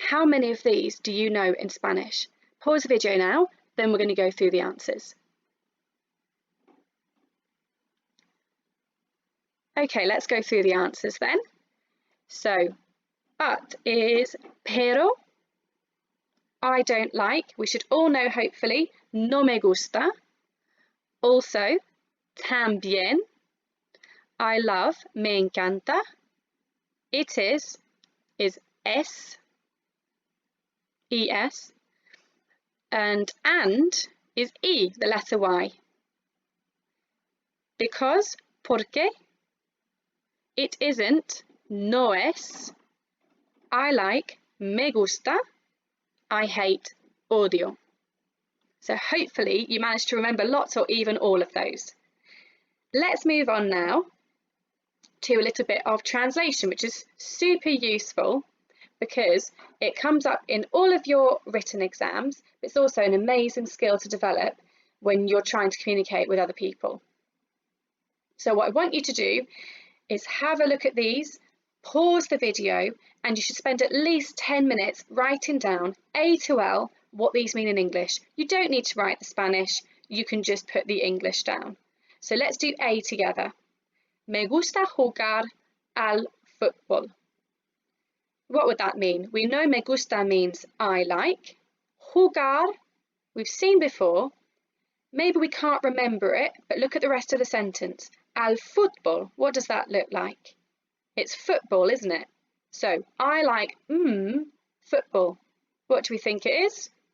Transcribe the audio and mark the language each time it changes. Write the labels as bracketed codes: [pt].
[en] How many of these do you know in Spanish? Pause the video now, then we're going to go through the answers. Okay, let's go through the answers then. So, but is pero, I don't like. We should all know, hopefully, [es] no me gusta. [en] Also, también, I love, me encanta. it is S, E-S, and is E, the letter Y. Because, porque, it isn't, no es, I like, me gusta, I hate, odio. So hopefully you managed to remember lots or even all of those. Let's move on now to a little bit of translation, which is super useful because it comes up in all of your written exams. But it's also an amazing skill to develop when you're trying to communicate with other people. So what I want you to do is have a look at these, pause the video, and you should spend at least 10 minutes writing down A to L what these mean in English. You don't need to write the Spanish, you can just put the English down. So let's do A together. [es] Me gusta jugar al fútbol. [en] What would that mean? We know me gusta means I like. Jugar, we've seen before. Maybe we can't remember it, but look at the rest of the sentence. Al fútbol, what does that look like? It's football, isn't it? So, I like, football. What do we think it is?